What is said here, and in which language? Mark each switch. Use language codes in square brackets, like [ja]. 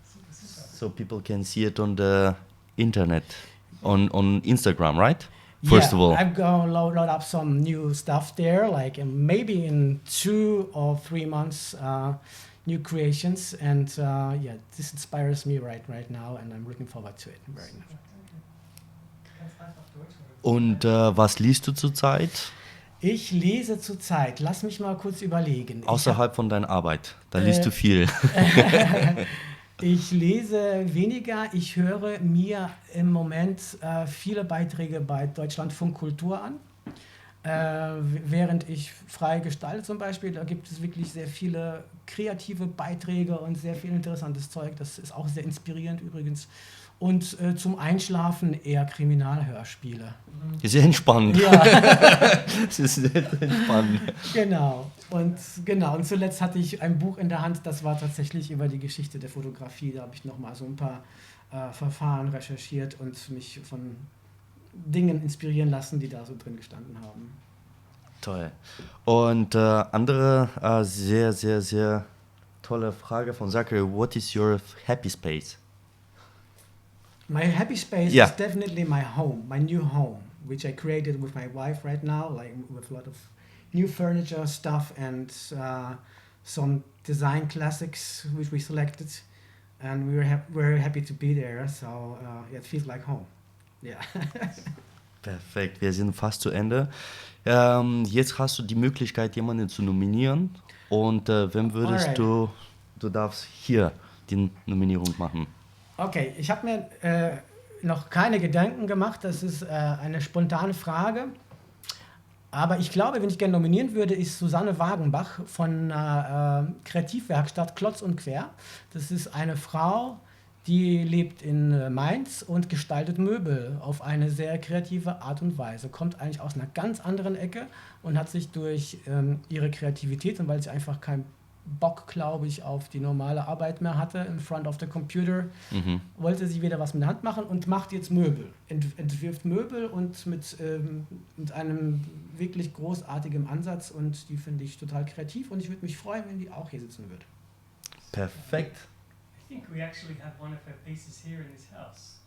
[en] So people can see it on the internet, on Instagram, right? First of all. I'm going to load up some new stuff there, like maybe in 2 or 3 months, new creations. And this inspires me right now, and I'm looking forward to it right now. [de] Ganz einfach Deutsch. Und was liest du zurzeit? Ich lese zurzeit, lass mich mal kurz überlegen. Außerhalb von deiner Arbeit. Da liest du viel. Ich lese weniger, ich höre mir im Moment viele Beiträge bei Deutschlandfunk Kultur an. Während ich frei gestalte zum Beispiel, da gibt es wirklich sehr viele kreative Beiträge und sehr viel interessantes Zeug. Das ist auch sehr inspirierend übrigens. Und zum Einschlafen eher Kriminalhörspiele. Sehr entspannt. Ja. Das ist sehr entspannt. Genau. Und zuletzt hatte ich ein Buch in der Hand, das war tatsächlich über die Geschichte der Fotografie. Da habe ich nochmal so ein paar Verfahren recherchiert und mich von Dingen inspirieren lassen, die da so drin gestanden haben. Toll. Und andere sehr, sehr, sehr tolle Frage von Zachary. [en] What is your happy space? My happy space Yeah. is definitely my home, my new home, which I created with my wife right now, like with a lot of new furniture stuff and some design classics which we selected, and we were very happy to be there. So it feels like home. Yeah. [de] Perfekt, wir sind fast zu Ende. Jetzt hast du die Möglichkeit, jemanden zu nominieren. Und wem würdest [en] Alright. [de] du darfst hier die Nominierung machen. Okay, ich habe mir noch keine Gedanken gemacht. Das ist eine spontane Frage. Aber ich glaube, wenn ich gerne nominieren würde, ist Susanne Wagenbach von Kreativwerkstatt Klotz und Quer. Das ist eine Frau, die lebt in Mainz und gestaltet Möbel auf eine sehr kreative Art und Weise. Kommt eigentlich aus einer ganz anderen Ecke und hat sich durch ihre Kreativität und weil sie einfach keinen Bock, glaube ich, auf die normale Arbeit mehr hatte [en] in front of the computer, [de] wollte sie wieder was mit der Hand machen und macht jetzt Möbel. Entwirft Möbel und mit einem wirklich großartigen Ansatz und die finde ich total kreativ und ich würde mich freuen, wenn die auch hier sitzen würde. Perfekt. [en] I think we actually have one of her pieces here in this house.